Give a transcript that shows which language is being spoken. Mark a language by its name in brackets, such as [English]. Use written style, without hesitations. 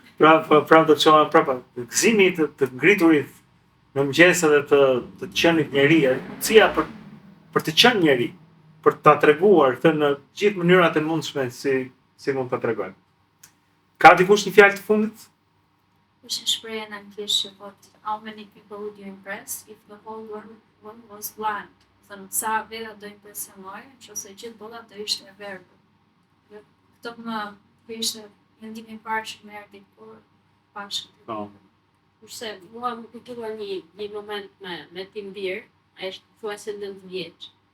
[Albanian] Prap do të çohem prapa. Gëzimi të ngriturit në mëngjes edhe të qenit njerëj, cia për të qenë njerëj, për ta treguar këtë në gjithë mënyrat e mundshme si mund ta tregojmë. Ka dikush një fjalë të fundit? Është një shprehje në anglisht që thotë [English] how many people would you impress if the whole world was blind? [Albanian] Thënë sa veta do impresionoj, nëse gjithë bota do ishte e verbër. Këto më ishte mendimi i parë që më erdhi kur pash këtë. Kurse mua më kujtua një moment me Timbir, ai është thuajse 9 vjeç.